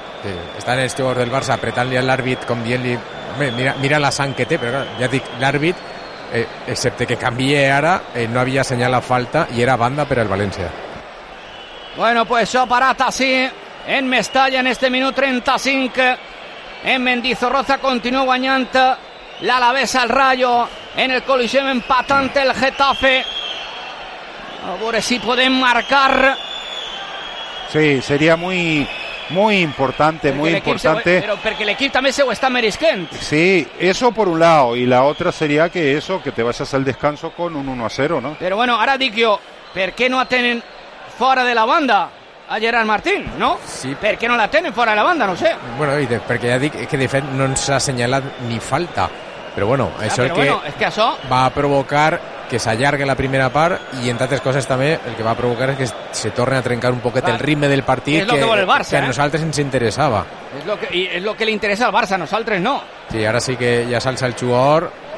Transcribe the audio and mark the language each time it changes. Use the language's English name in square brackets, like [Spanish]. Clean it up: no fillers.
[Catalan] Sí, estan els jugadors del Barça apretant-li a l'àrbitre com dient-li... Mira la sang que té, però ja dic, l'àrbitre, excepte que canvié ara, no havia assenyalat falta i era banda per al València. Bueno, pues s'ha parat així en Mestalla en este minut 35. En Mendizorroza continua guanyant l'Alavés al Rayo. En el Coliseum empatante el Getafe. A veure si podem marcar. [Spanish] Sí, seria muy importante, porque muy importante. Pero porque el equipo también se está merisquent. Sí, eso por un lado. Y la otra sería que eso, que te vayas al descanso con un 1-0, ¿no? Pero bueno, ahora digo yo, ¿por qué no tienen fuera de la banda a Gerard Martín, no? Sí. ¿Por qué no la tienen fuera de la banda? No sé. Bueno, y porque ya digo, es que [Catalan] de fet [Spanish] no se ha señalado ni falta. [Catalan] Però bueno, això és que va a provocar que s'allargui la primera part i en altres coses també el que va a provocar és que se torni a trencar un poquet el ritme del partit que a nosaltres ens interessava. És lo que li interessa al Barça, a nosaltres no. Sí, ara sí que ja s'alça el jugador.